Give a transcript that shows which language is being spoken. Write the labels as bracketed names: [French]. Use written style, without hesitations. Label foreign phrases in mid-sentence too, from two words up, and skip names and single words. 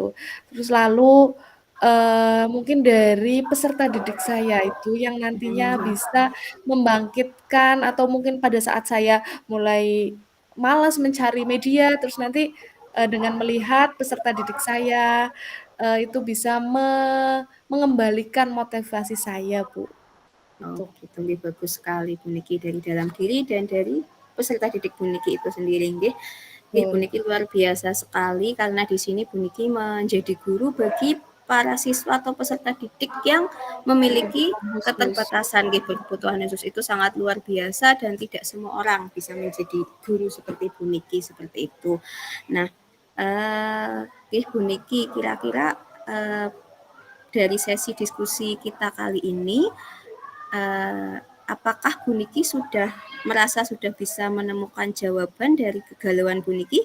[Indonesian] Terus lalu, mungkin dari peserta didik saya itu yang nantinya bisa membangkitkan atau mungkin pada saat saya mulai malas mencari media, terus nanti, dengan melihat peserta didik saya, itu bisa mengembalikan motivasi saya, Bu, Oh gitu. begitu nggih, bagus sekali Bu Niki dari dalam diri dan dari peserta didik Bu Niki itu sendiri nggih. Nggih, Bu Betul. Niki luar biasa sekali karena di sini Bu Niki menjadi guru bagi para siswa atau peserta didik yang memiliki Berkebutuhan khusus. keterbatasan nggih, berkebutuhan khusus itu sangat luar biasa dan tidak semua orang bisa menjadi guru seperti Bu Niki seperti itu. Nah, nggih Bu Niki kira-kira dari sesi diskusi kita kali ini apakah Bu Niki sudah merasa sudah bisa menemukan jawaban dari kegalauan Bu Niki?